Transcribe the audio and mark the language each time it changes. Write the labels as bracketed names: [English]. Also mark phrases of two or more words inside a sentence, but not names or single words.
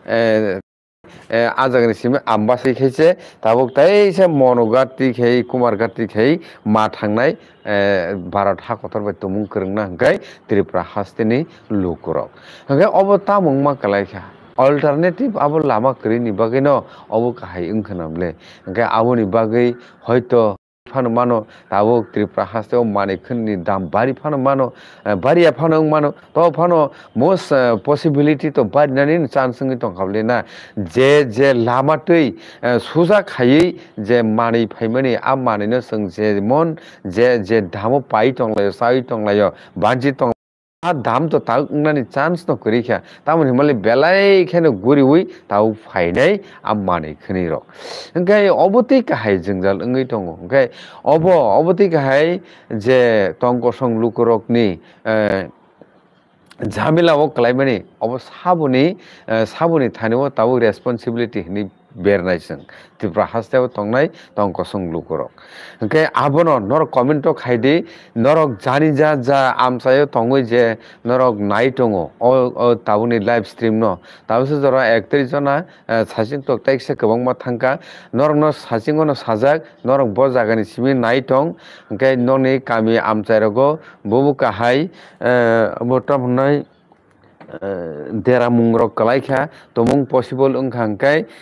[Kok Borok] ajagni simi ambasai khaise tabuk taisa monogati khai kumargati khai ma thangnai Bharat hakotor bai tumung kwrwngna hingkai Tripura hasteni lukurok hingkai obo tamung ma kalaikha alternative abo lama kwrwi ni bagui no obo kahai wngkha namle hingkai aboni bagui hoito phano mano tabuk Tripura hasteo manui khwnni dam bari phano mano bariya phano wngmano to phano [English] most possibility [Kok Borok] to barinani chance wngui tongkhabole na je lama tui suja khaiui je manui phaimani a manui no chwng jemon je damo pai tonglaio chai tonglaio banji tong a dam to tak wngnani chance no kwrwikha tamoni himali belai kheno guriui tabuk phainai a manui khwnui rok hingkai obo tui kahai jwngjal wngui tongo hingkai obo tui kahai je tongkosong lukurokni ঝামেলা ও kalaimani obo saboni thanio tabuk responsibility hini bernaising Tripura hasteo tongnai tongkosong lukurok hingkai abono norok comment o khaidi norok jani ja amsayo tongoi je norok nai tongo o tabukni [English] live stream [Kok Borok] no tabukse jora 31 jona sasing tok taikse kwbangma thangka norok no sasingo no sajak norok bo jagani simi nai tong hingkai noni kami amchairogo bubu kahai botam hnai deramung rok kalaikha tomung possible wngkha hingkai